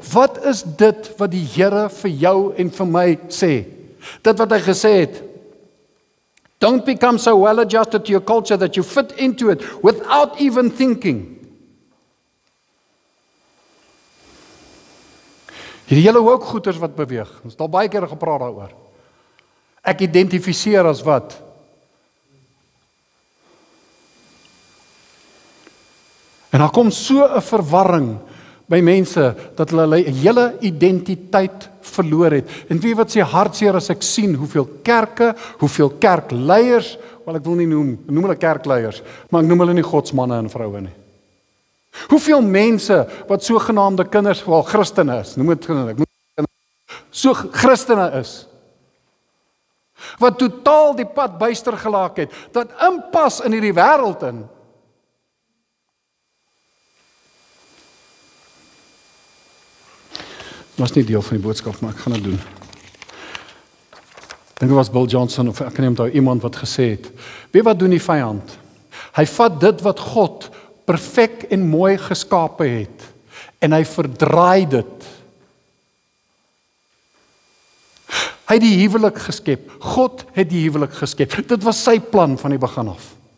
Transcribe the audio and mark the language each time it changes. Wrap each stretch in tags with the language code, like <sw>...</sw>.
<af>Wat is dit wat die Here vir jou en vir my sê? Dit wat hy gesê het.</af> <en>Don't become so well adjusted to your culture that you fit into it without even thinking.</en> <af>Hierdie hele ook goeters wat beweeg. Ons het al baie keer gepraat daaroor. Ek identifiseer as wat? En daar kom so 'n verwarring by mense dat hulle hele identiteit verloor het. En weet wat sê hartseer as ek sien hoeveel kerke, hoeveel kerkleiers, wel ek wil nie noem hulle kerkleiers, maar ek noem hulle nie godsmanne en vroue nie. Hoeveel mense wat sogenaamde kinders, wel Christene is, noem dit so Christene is, wat totaal die pad byster gelaak het, dat inpas in hierdie wêreld in. Was nie deel van die boodskap, maar ek gaan dit doen. Ek dink dit was Bill Johnson, of ek kan nie onthou, iemand wat gesê het, weet wat doen die vyand? Hy vat dit wat God perfek en mooi geskape het, en hy verdraai dit. Hy het die huwelik geskep. God het die huwelik geskep. Dit was sy plan van die begin af.</af>